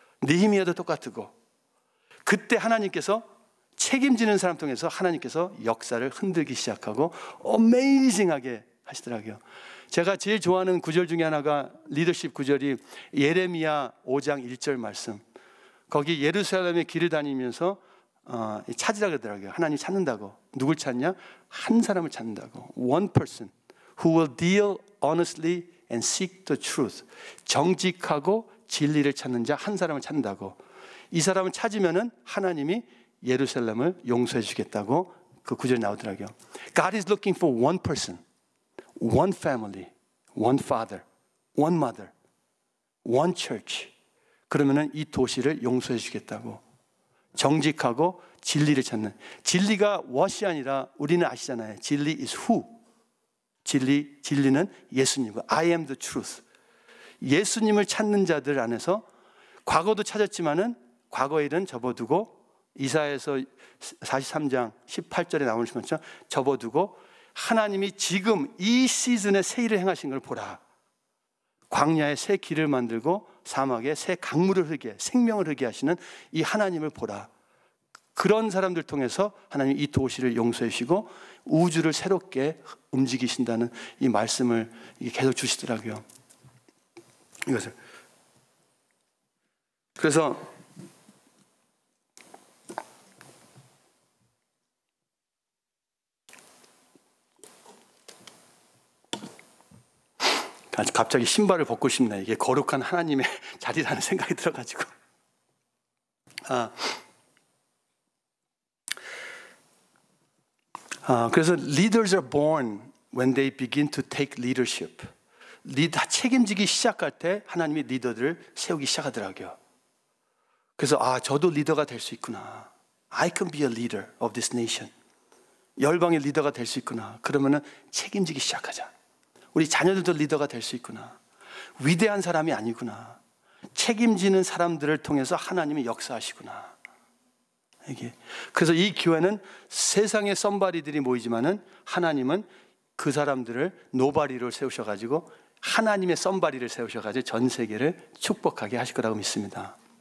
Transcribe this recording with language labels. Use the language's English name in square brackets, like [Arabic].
[Korean] 느헤미야도 똑같고, 그때 하나님께서 책임지는 사람 통해서 하나님께서 역사를 흔들기 시작하고 어메이징하게 하시더라고요. 제가 제일 좋아하는 구절 중에 하나가 리더십 구절이 예레미야 5장 1절 말씀. 거기 예루살렘의 길을 다니면서 찾으라 그러더라고요. 하나님 찾는다고. 누굴 찾냐? 한 사람을 찾는다고. [English] One person who will deal honestly and seek the truth. [Korean] 정직하고 진리를 찾는 자 한 사람을 찾는다고. 이 사람을 찾으면은 하나님이 예루살렘을 용서해 주겠다고 그 구절이 나오더라고요. [English] God is looking for one person, one family, one father, one mother, one church. [Korean] 그러면은 이 도시를 용서해 주겠다고. 정직하고 진리를 찾는. 진리가 what이 아니라 우리는 아시잖아요. 진리 [English] is who. [Korean] 진리는 예수님이고 [English] I am the truth. [Korean] 예수님을 찾는 자들 안에서 과거도 찾았지만은 과거의 일은 접어두고, 이사야서 43장 18절에 나오는 것처럼 접어두고 하나님이 지금 이 시즌에 새 일을 행하신 걸 보라. 광야에 새 길을 만들고 사막에 새 강물을 흐르게, 생명을 흐르게 하시는 이 하나님을 보라. 그런 사람들 통해서 하나님이 이 도시를 용서해 주시고 우주를 새롭게 움직이신다는 이 말씀을 계속 주시더라고요. 이것을. 그래서 갑자기 신발을 벗고 싶네. 이게 거룩한 하나님의 자리라는 생각이 들어가지고. 그래서 [English] leaders are born when they begin to take leadership. [Korean] 책임지기 시작할 때 하나님이 리더들을 세우기 시작하더라고요. 그래서 저도 리더가 될 수 있구나. [English] I can be a leader of this nation. [Korean] 열방의 리더가 될 수 있구나. 그러면은 책임지기 시작하자. 우리 자녀들도 리더가 될 수 있구나. 위대한 사람이 아니구나. 책임지는 사람들을 통해서 하나님이 역사하시구나. 이게. 그래서 이 교회는 세상의 썸바리들이 모이지만은 하나님은 그 사람들을 노바리로 세우셔가지고 하나님의 썸바리를 세우셔가지고 전 세계를 축복하게 하실 거라고 믿습니다.